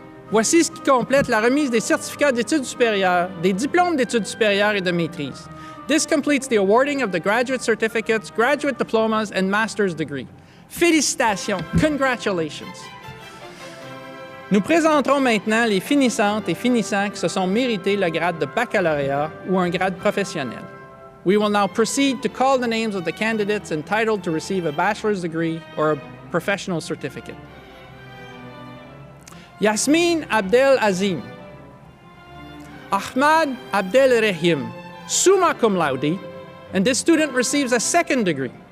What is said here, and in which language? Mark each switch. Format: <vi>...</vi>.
<fr>Voici ce qui complète la remise des certificats d'études supérieures, des diplômes d'études supérieures et de maîtrise.</fr> <en>This completes the awarding of the graduate certificates, graduate diplomas, and master's degree.</en> <fr>Félicitations!</fr> <en>Congratulations!</en> <fr>Nous présenterons maintenant les finissantes et finissants qui se sont mérités le grade de baccalauréat ou un grade professionnel.</fr> <en>We will now proceed to call the names of the candidates entitled to receive a bachelor's degree or a professional certificate. Yasmin Abdel Azim. Ahmad Abdel Rahim, summa cum laude, and this student receives a second degree.</en>